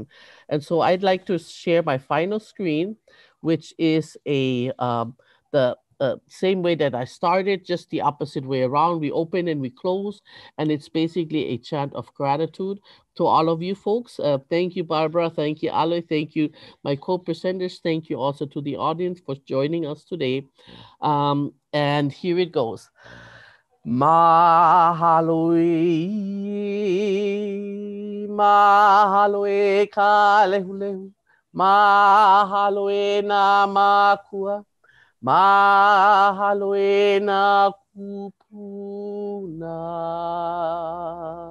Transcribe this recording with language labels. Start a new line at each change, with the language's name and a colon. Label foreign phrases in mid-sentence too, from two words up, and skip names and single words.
English: And so I'd like to share my final screen, which is the same way that I started, just the opposite way around. We open and we close, and it's basically a chant of gratitude to all of you folks. Thank you, Barbara. Thank you, Ale. Thank you, my co-presenters. Thank you also to the audience for joining us today. And here it goes.
Hawaiian: Mahalo ka lehulehu. Mahalo na makua. Mahalo na kupuna.